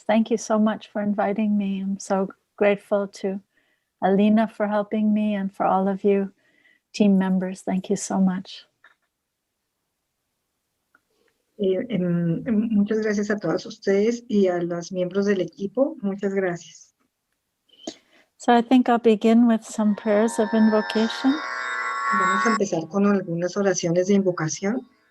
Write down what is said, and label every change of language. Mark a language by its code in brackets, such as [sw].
[en] Thank you so much for inviting me. I'm so grateful to Alina for helping me and for all of you team members. Thank you so much. [es] Muchas gracias a todos ustedes y a los miembros del equipo. Muchas gracias. [en] So I think I'll begin with some prayers of invocation. [es] Vamos a empezar con algunas oraciones de invocación.